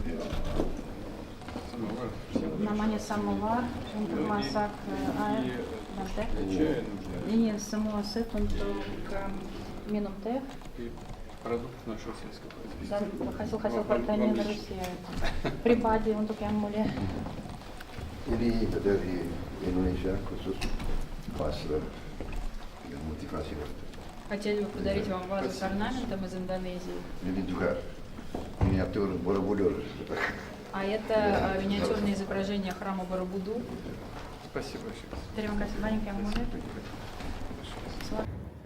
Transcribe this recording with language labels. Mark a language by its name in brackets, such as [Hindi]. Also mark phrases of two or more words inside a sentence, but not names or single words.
[Indonesian] Namanya samovar untuk masak air dan teh. Ini semua set untuk minum teh [Russian] Продукт нашего сельского производства. [Indonesian] dan hasil-hasil pertanian Rusia. Pribadi untuk yang mulia. Ini dari Indonesia khusus pas dengan motivasi waktu. [Russian] Хотели бы подарить вам вазу с орнаментом из Индонезии. [Indonesian] Ini juga miniatur Borobudur. [Russian] А это миниатюрное изображение храма Барабуду. Спасибо большое. [Indonesian] Terima kasih banyak yang mulia.